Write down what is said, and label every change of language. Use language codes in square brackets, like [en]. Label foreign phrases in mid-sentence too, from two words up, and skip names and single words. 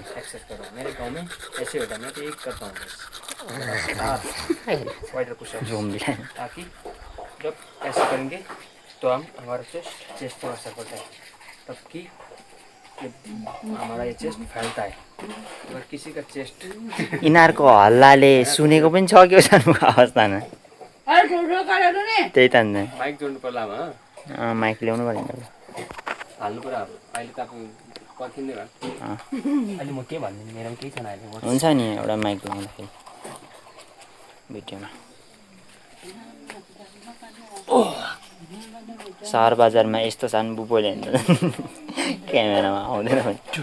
[hi] एक्सरसाइज कर रहा हूँ मेरे गांव में ऐसे होता है मैं तो एक करता हूँ [en] wider pushup [hi] जोम्बी ताकि जब ऐसे करेंगे तो हम हमारा चेस्ट थोड़ा सा बढ़ता है तब कि हमारा ये चेस्ट फैलता है अगर किसी का चेस्ट [ne] यिनीहरूको हल्लाले सुनेको पनि छ क्या सानोको अवस्थामा त्यही त नि माइक जोड्नु पर्ला माइक ल्याउनु पऱ्यो नि हाल्नु पऱ्यो अब अहिले त अब पर्खिँदै भयो अहिले म के भन्दिनँ मेरोमा केही छैन अहिले हुन्छ नि एउटा माइक ल्याउँदाखेरि भिडियोमा सहर बजारमा यस्तो सानो बुबोले क्यामेरामा आउँदैन भने